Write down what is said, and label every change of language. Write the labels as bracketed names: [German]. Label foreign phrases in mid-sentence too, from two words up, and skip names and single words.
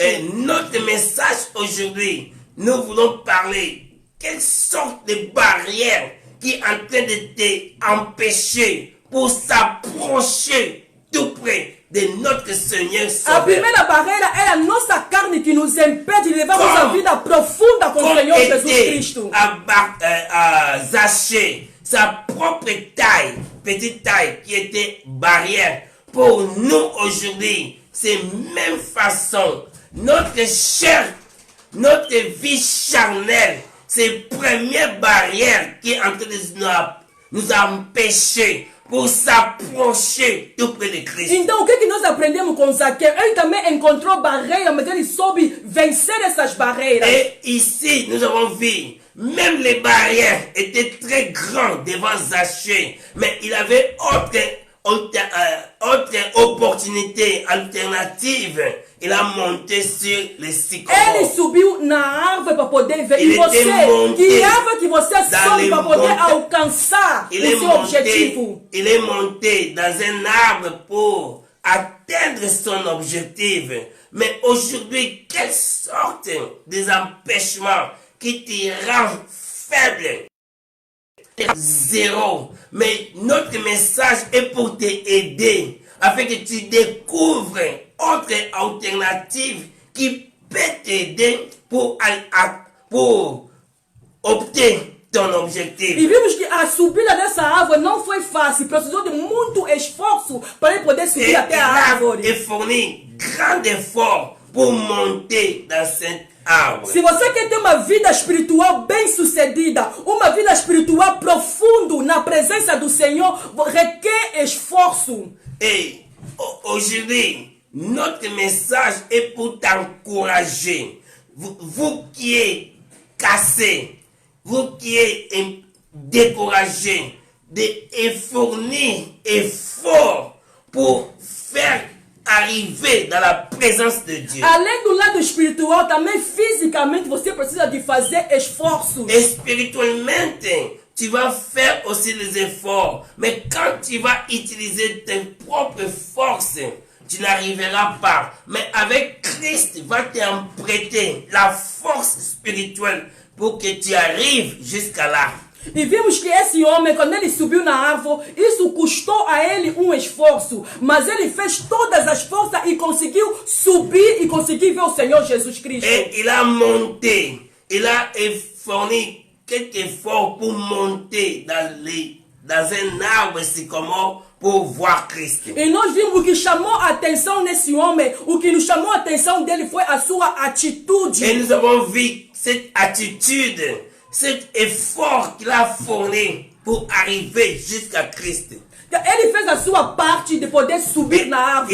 [French] Et notre message aujourd'hui, nous voulons parler quelle sorte de barrière qui est en train de t'empêcher pour s'approcher tout près de notre Seigneur Sauveur. [Portuguese] A primeira barreira é a nossa carne que nos impede de levarmos a vida profunda com o Senhor Jesus Cristo. [French] À Zachée, sa propre taille, petite taille qui était barrière. Pour nous aujourd'hui, c'est même façon. Notre chair, notre vie charnelle, c'est première barrière qui est en train de nous empêcher pour s'approcher tout près de Cristo. [Portuguese] Então, o que nós aprendemos com Zaqueu? Ele também encontrou barreiras, mas ele soube vencer essas barreiras. [French] Et ici, nous avons vu, même les barrières étaient très grandes devant Zachée, mais il avait autre opportunité alternative. Il a monté sur les sycomores. [Portuguese] Ele subiu na árvore para poder ver. E você, que árvore que você sobe para poder alcançar o seu objetivo? [French] Il est monté dans un arbre pour atteindre son objectif. Mais aujourd'hui, quelle sorte des empêchements qui te rend faible? Zéro. Mais notre message est pour t'aider afin que tu découvres autre alternative qui peut t'aider pour obter ton objectif. [Portuguese] E vimos que a subida dessa árvore não foi fácil, precisou de muito esforço para ele poder subir até a árvore. [French] Il a fourni grand effort pour monter dans cette árvore. [Portuguese] Se você quer ter uma vida espiritual bem sucedida, uma vida espiritual profunda na presença do Senhor, requer esforço. [French] Et aujourd'hui, notre message est pour t'encourager. Vous qui êtes cassé, vous qui êtes découragé, de fournir effort pour faire arriver dans la présence de Dieu. [Portuguese] Além do lado espiritual, também fisicamente você precisa de fazer esforços. [French] Spirituellement, tu vas faire aussi les efforts, mais quand tu vas utiliser tes propres forces, tu n'arriveras pas. Mais avec Christ, va t'emprunter la force spirituelle pour que tu arrives jusqu'à là. [Portuguese] E vimos que esse homem, quando ele subiu na árvore, isso custou a ele um esforço. Mas ele fez todas as forças e conseguiu subir e conseguiu ver o Senhor Jesus Cristo. [French] Et il a monté, il a fourni quelques efforts pour monter dans un arbre sycomore pour voir Cristo. [Portuguese] E nós vimos o que chamou a atenção nesse homem, o que nos chamou a atenção dele foi a sua atitude. [French] Et nous avons vu cette attitude, cet effort qu'il a fourni pour arriver jusqu'à Christ. [Portuguese] Ele fez a sua parte de poder subir na árvore.